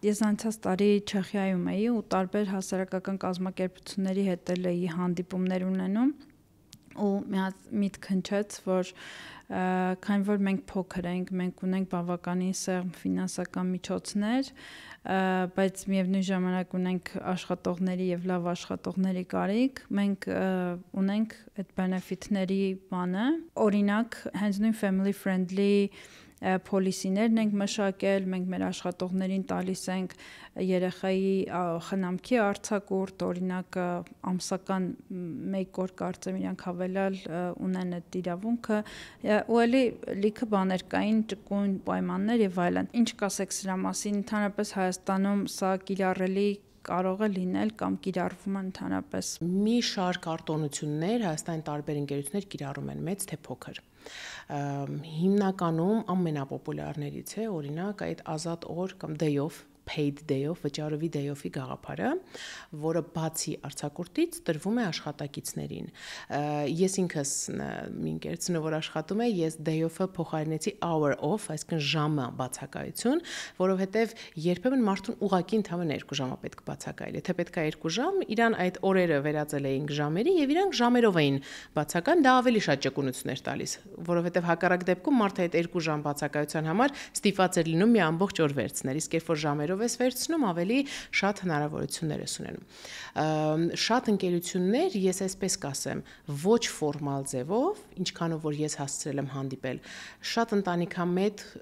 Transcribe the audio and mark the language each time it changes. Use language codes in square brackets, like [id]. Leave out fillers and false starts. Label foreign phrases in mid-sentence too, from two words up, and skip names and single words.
[hy] Ես անցած տարի Չեխիայում էի ու տարբեր հասարակական կազմակերպությունների հետ էի հանդիպումներ ունենում ու մի հատ միտք հնչեց, որ քանի որ մենք փոքր ենք, մենք ունենք բավականին սեղմ ֆինանսական միջոցներ, բայց միևնույն ժամանակ ունենք աշխատողների եւ լավ աշխատողների կարիք, մենք ունենք այդ benefit-ների բանը, օրինակ հենց նույն [en] family friendly policy- [hy] ներն ենք մշակել, մենք մեր աշխատողներին տալիս ենք երեխայի խնամքի արձակուրդ, օրինակ ամսական 1 օր կարծեմ իրանք հավելյալ ունեն այդ իրավունքը, ու էլի լիքը բաներ կային, ճկուն պայմաններ եւ այլն։ Ինչ կասեք սրա մասին, ընդհանրապես Հայաստանում սա կիրառելի կարող է լինել կամ կիրառվում է ընդհանրապես։ Մի շարք արտոնություններ Հայաստանի տարբեր ընկերություններ կիրառում են, մեծ թե փոքր։ Հիմնականում ամենապոպուլյարներից է օրինակ այդ ազատ օր կամ [en] day off, paid day off, [hy] վճարովի [en] day off- [hy] ի գաղափարը, որը բացի արձակուրդից տրվում է աշխատակիցներին։ Ես ինքս մի ընկերություն, որ աշխատում է, ես [en] day off- [hy] ը փոխարինեցի [en] hour off, [hy] այսինքն ժամը բացակայություն, որովհետև երբեմն մարդուն ուղղակի ընդհանրապես 2 ժամը պետք բացակայել։ Եթե պետք է 2 ժամ, իրան այդ օրերը վերածել էինք ժամերի եւ իրանք ժամերով էին բացակայում, դա ավելի շատ ճկունություններ տալիս, որովհետև հակառակ դեպքում մարդը այդ 2 ժամ բացակայության համար ստիպված էր լինում մի ամբողջ օր վերցնել, իսկ երբ որ ժամերով ես վերցնում, ավելի շատ հնարավորություններ ես ունենում։ Շատ ընկերություններ, ես այսպես կասեմ, ոչ ֆորմալ ձևով, ինչքանով որ ես հասցրել եմ հանդիպել, շատ ընտանիքամետ